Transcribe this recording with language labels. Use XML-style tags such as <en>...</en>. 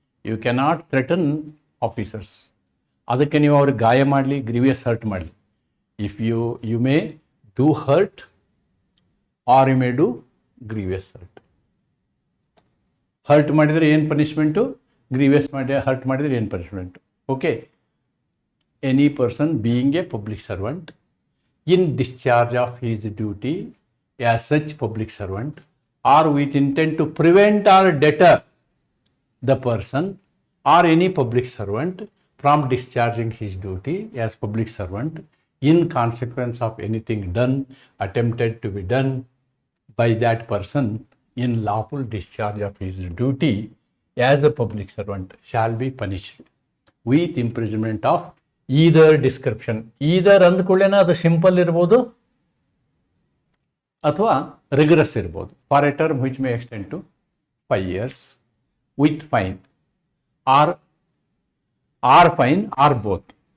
<en>You cannot threaten officers.</en> <kn>ಅದಕ್ಕೆ ನೀವು ಅವ್ರಿಗೆ ಗಾಯ ಮಾಡಲಿ, ಗ್ರೀವಿಯಸ್ ಹರ್ಟ್ ಮಾಡಲಿ.</kn> <en>If you may do hurt or you may do grievous hurt.</en> <kn>Hurt ಮಾಡಿದರೆ ಏನು ಪನಿಷ್ಮೆಂಟು, ಗ್ರೀವಿಯಸ್ ಹರ್ಟ್ ಮಾಡಿದರೆ ಏನು punishment. Okay.</kn> <en>Any person being a public servant in discharge of his duty as such public servant or with intent to prevent or deter the person or any public servant from discharging his duty as public servant in consequence of anything done, attempted to be done by that person in lawful discharge of his duty as a public servant shall be punished with imprisonment of either description.</en> <kn>Either ಅಂದ್ಕೊಳ್ಳೇನ ಅದು simple ಇರ್ಬೋದು ಅಥವಾ rigorous ಇರ್ಬೋದು.</kn> <en>For a term which may extend to 5 years with fine or fine or both.</en>